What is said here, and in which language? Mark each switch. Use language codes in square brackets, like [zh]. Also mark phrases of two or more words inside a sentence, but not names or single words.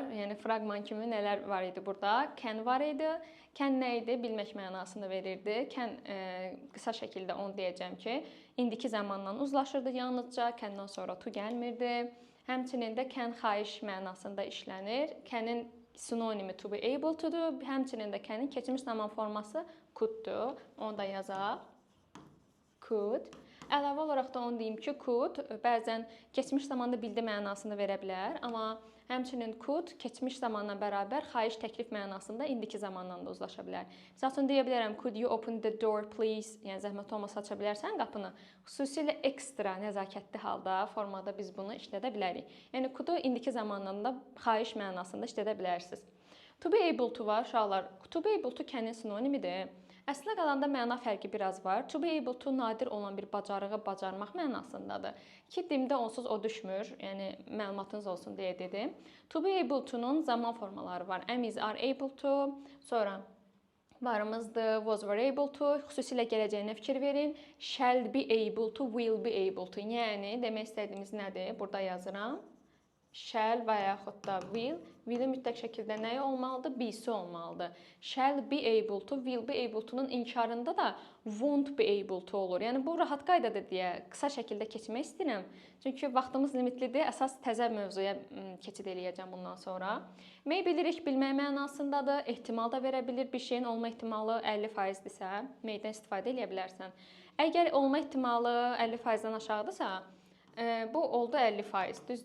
[az] Yəni fraqman kimi nələr var idi burada? Can var idi. Can nə idi? Bilmək mənasını verirdi. Can qısa şəkildə onu deyəcəm ki, indiki zamandan uzlaşırdı yalnızca, candan sonra to gəlmirdi. Həmçinin də can xahiş mənasında işlənir. Can'in sinonimi [en] to be able to- [az] dur. Həmçinin də can'in keçmiş zaman forması could-dur. Onu da yazaq. Could. Əlavə olaraq da onu deyim ki, could bəzən keçmiş zamanda bildi mənasını verə bilər, amma həmçinin could keçmiş zamanla bərabər xahiş, təklif mənasında indiki zamandan da uzlaşa bilər. Məsəl üçün deyə bilərəm, [en] could you open the door please? [az] Yəni zəhmət olmasa aça bilərsən qapını. Xüsusilə ekstra nəzakətli halda formada biz bunu işlədə bilərik. Yəni could-u indiki zamandan da xahiş mənasında işlədə bilərsiniz. [en] To be able to [az] var uşaqlar. [en] To be able to [az] can'in sinonimidir. Əslinə qalanda məna fərqi biraz var. [en] To be able to [az] nadir olan bir bacarığı bacarmaq mənasındadır. Ki, dimdə onsuz o düşmür. Yəni, məlumatınız olsun deyə dedim. [en] To be able to'nun [az] zaman formaları var. [en] Am, is, are able to. [az] Sonra varımızdır. [en] Was, were able to. [az] Xüsusilə gələcəyinə fikir verin. [en] Shall be able to, will be able to. [az] Yəni, demək istədiyimiz nədir? Burada yazıram. Shall və yaxud da will. Will'in mütləq şəkildə nəyi olmalıdır? Be'si olmalıdır. [en] Shall be able to, will be able to'nun [az] inkarında da [en] won't be able to [az] olur. Yəni bu rahat qaydadır deyə qısa şəkildə keçmək istəyirəm. Çünki vaxtımız limitlidir. Əsas təzə mövzuya keçid eləyəcəm bundan sonra. May bilirik, bilmək mənasındadır. Ehtimal da verə bilir. Bir şeyin olma ehtimalı 50%-dirsə, may'dən istifadə edə bilərsən. Əgər olma ehtimalı 50%-dən aşağıdırsa, bu oldu 50%, düzdür?